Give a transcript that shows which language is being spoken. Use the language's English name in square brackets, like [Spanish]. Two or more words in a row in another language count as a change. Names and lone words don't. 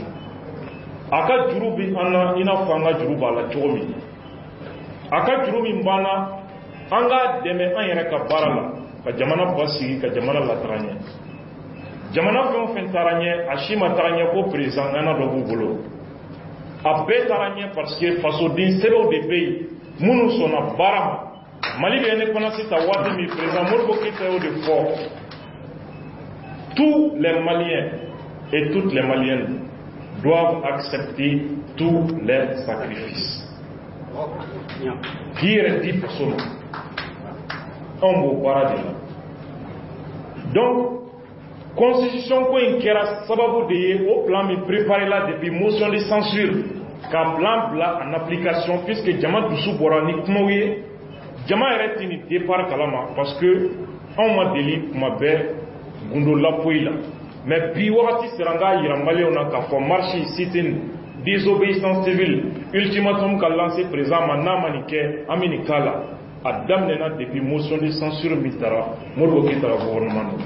[Bambara] A ka juru bɛ an na i n'a fɔ an ka juru b'a la cogo min, a ka juru min b'an na an k'a dɛmɛ an yɛrɛ ka baara la ka jamana basigi ka jamana lataga ɲɛ. Jamana fɛn o fɛn taara ɲɛ a si ma taga ɲɛ ko président ŋana dɔ b'u bolo, a bɛɛ taara ɲɛ [French] parce que [Bambara] fasoden sɛbɛnw de bɛ yen minnu sɔnna baara ma. Mali bɛ indépendance ta waati min président Modibo Keyita y'o de fɔ, [French] tous les Maliens et toutes les Maliennes doivent accepter tous les sacrifices. [Bambara] K'i yɛrɛ di faso ma, anw b'o baara de la. [French] Donc constitution [Bambara] ko in kɛra sababu de ye o plan min préparé la [French] depuis motion de censure [Bambara] ka plan bila [French] en application puisque [Bambara] jama dusu bɔra ni kumaw ye, jama yɛrɛ tɛ ni départ kalama [French] parce que [Bambara] anw ma deli kuma bɛɛ gundo lapoyi la. Mais bi wagati sera n k'a yira maliyɛnw na k'a fɔ [French] marche sit-in désobéissance civile ultimatum [Bambara] ka [French] lancé président [Bambara] ma n'a ma nin kɛ an bɛ nin k'a la, a daminɛna [French] depuis motion de censure [Bambara] min taara Modibo Keyita ka gouvernement na.